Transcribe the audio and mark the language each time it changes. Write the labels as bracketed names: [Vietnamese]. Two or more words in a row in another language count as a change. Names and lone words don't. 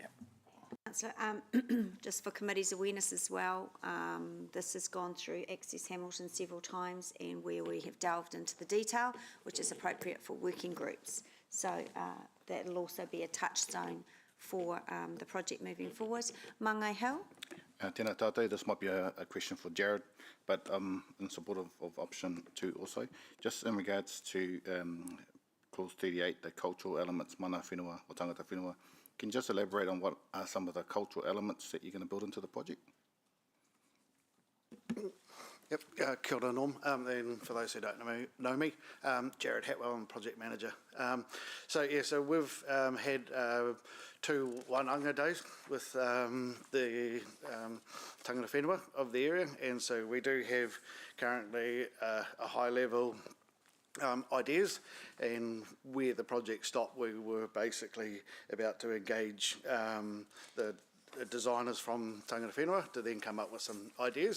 [English] Councillor, just for committee's awareness as well, this has gone through Access Hamilton several times, and where we have delved into the detail, which is appropriate for working groups. So that will also be a touchstone for the project moving forward. Mangai Hill. [Māori] Tēnā tātou, [English] this might be a question for Jared, but in support of option 2 also. Just in regards to clause 38, the cultural elements, [Māori] mana whenua o tangata whenua, [English] can you just elaborate on what are some of the cultural elements that you're going to build into the project? Yep, [Māori] kia ora [English] Norm, and for those who don't know me, Jared Hatwell, I'm Project Manager. So we've had 2 wānanga days with the [Māori] tangata whenua [English] of the area, and so we do have currently a high level ideas, and where the project stopped, we were basically about to engage the designers from [Māori] Tangata Whenua [English] to then come up with some ideas.